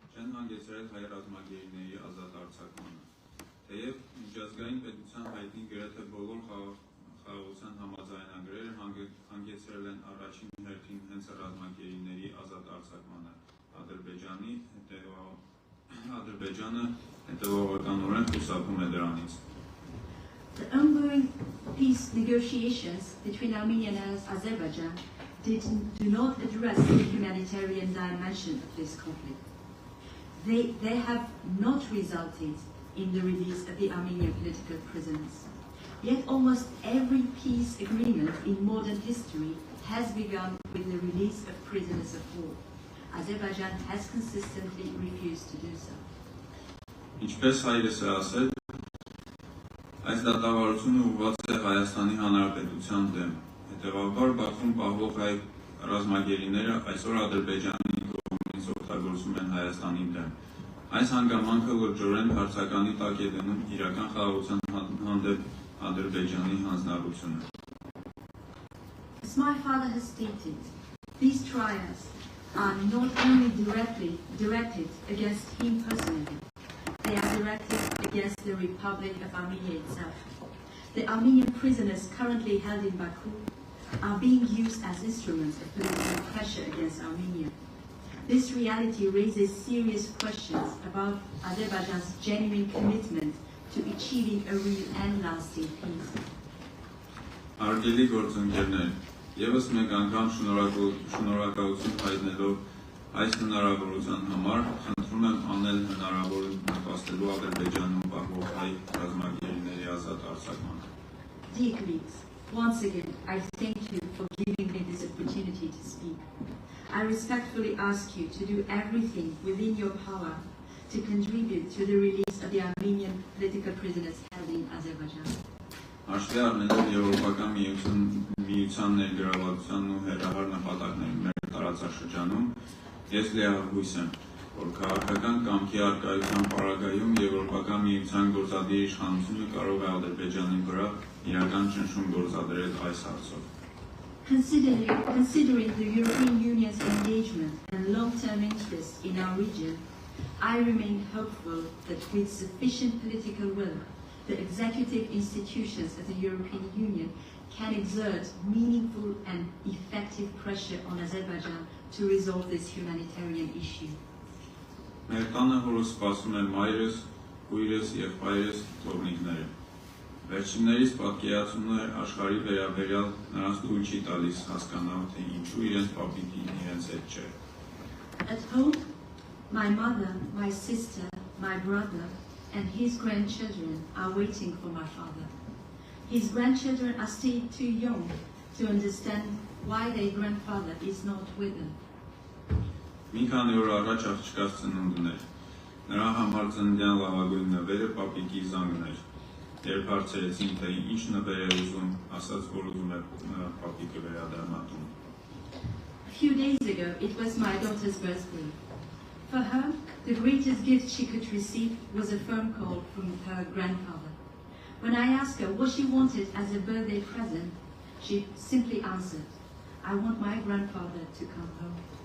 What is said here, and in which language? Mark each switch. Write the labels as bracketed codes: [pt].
[hy] չեն հանգեցրել հայ ռազմագերիների ազատ արձակմանը։ Թեև միջազգային պետության հայտնի գրեթե բոլոր խաղաղության համաձայնագրերը հանգեցրել են առաջին հերթին հենց ռազմագերիների ազատ արձակմանը, Ադրբեջանը հետևողականորեն խուսափում է դրանից։ [en] The ongoing peace negotiations between Armenia and Azerbaijan do not address the humanitarian dimension of this conflict. They have not resulted in the release of the Armenian political prisoners. Yet almost every peace agreement in modern history has begun with the release of prisoners of war. Azerbaijan has consistently refused to do so. [hy] Ինչպես հայրս է ասել, այս դատավարությունը ուղղված է Հայաստանի Հանրապետության դեմ։ Հետևաբար Բաքվում պահվող հայ ռազմագերիները այսօր Ադրբեջանի կողմից օգտագործում են Հայաստանի դեմ։ Այս հանգամանքը լրջորեն հարցականի տակ է դնում իրական խաղաղության հանդեպ Ադրբեջանի հանձնառությունը։ [en] As my father has stated, these trials are not only directed against him personally, they are directed against the Republic of Armenia itself. The Armenian prisoners currently held in Baku are being used as instruments of political pressure against Armenia. This reality raises serious questions about Azerbaijan's genuine commitment to achieving a real and lasting peace. [hy] Հարգելի գործընկերներ, Եվս մեկ անգամ շնորհակալություն հայտնելով այս հնարավորության համար, խնդրում եմ անել հնարավորը նպաստելու Ադրբեջանում պահվող հայ ռազմագերիների ազատ արձակմանը։ [en] Dear colleagues, once again, I thank you for giving me this opportunity to speak. I respectfully ask you to do everything within your power to contribute to the release of the Armenian political prisoners held in Azerbaijan. [hy] Հաշվի առնելով Եվրոպական միության ներգրավվածությանն ու հերահար նպատակների մեր տարածաշրջանում, ես լիահույս եմ, որ քաղաքական կամքի առկայության պարագայում Եվրոպական միության գործադիր իշխանությունը կարող է Ադրբեջանի վրա իրական ճնշում գործադրել այս հարցով։ [en] Considering the European Union's engagement and long-term interest in our region, I remain hopeful that with sufficient political will, the executive institutions of the European Union can exert meaningful and effective pressure on Azerbaijan to resolve this humanitarian issue. [hy] Մեր տանը հորս սպասում է մայրս, քույրս և հայրս թողնիկները։ Վերջիններից պատկերացումներ աշխարհի վերաբերյալ նրանց թույլ չի տալիս հասկանալ, թե ինչու իրենց պապիկին իրենց հետ չէ։ [en] At home, my mother, my sister, my brother, and his grandchildren are waiting for my father. His grandchildren are still too young to understand why their grandfather is not with them. [hy] Մի քանի օր առաջ աղջկաս ծնունդն էր։ Նրա համար ծննդյան լավագույն նվերը պապիկի զանգն էր։ Երբ հարցրեցին, թե ինչ նվեր է ուզում, ասաց, որ ուզում է պապիկը վերադառնատուն։ [en] A few days ago, it was my daughter's birthday. For her, the greatest gift she could receive was a phone call from her grandfather. When I asked her what she wanted as a birthday present, she simply answered, "I want my grandfather to come home."